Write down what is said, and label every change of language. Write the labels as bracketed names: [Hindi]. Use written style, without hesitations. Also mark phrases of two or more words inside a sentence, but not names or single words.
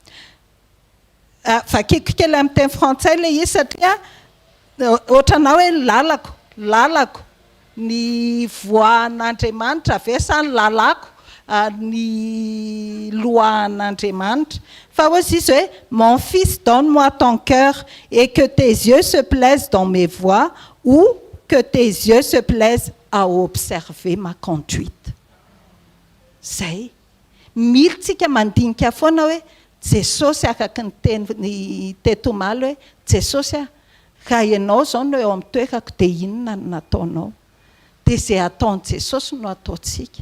[Malagasy] Vakiko kely amin'ny teny frantsay le izy satria ohatranao hoe lalako ny voan'Andriamanitra ve sa ny lalako ny loan'Andriamanitra. Fa hozy izy hoe [French] mon fils donne-moi ton cœur et que tes yeux se plaisent dans mes voies ou que tes yeux se plaisent à observer ma conduite. [Malagasy] Zay militsika mandinika foana hoe Jesosy akaky ny teny tetomaly hoe Jesosy raha ianao zao no eo amin'ny toerako dia inona no nataonao. Dia izay ataon'i Jesosy no ataontsika.